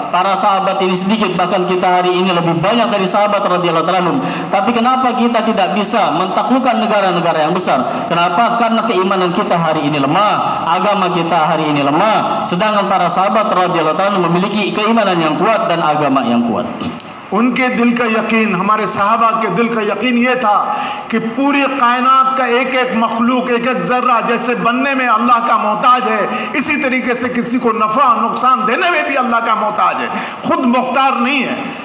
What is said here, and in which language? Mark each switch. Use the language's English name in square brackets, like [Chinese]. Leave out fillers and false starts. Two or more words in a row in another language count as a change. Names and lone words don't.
[Indonesian] Para sahabat ini sedikit, bahkan kita hari ini lebih banyak dari sahabat [Arabic] رضي الله تعالى عنهم. [Indonesian] Tapi kenapa kita tidak bisa mentaklukkan negara-negara yang besar? Kenapa? Karena keimanan kita hari ini lemah, agama kita hari ini lemah. Sedangkan para sahabat [Arabic] رضي الله تعالى عنهم [Indonesian] memiliki keimanan yang kuat dan agama yang kuat. [Hindi] उनके दिल का यकीन, हमारे सहाबा के दिल का यकीन ये था कि पूरी कायनात का एक एक मखलूक, एक एक जर्रा जैसे बनने में अल्लाह का मोहताज है, इसी तरीके से किसी को नफ़ा नुकसान देने में भी अल्लाह का मोहताज है, खुद मुख्तार नहीं है।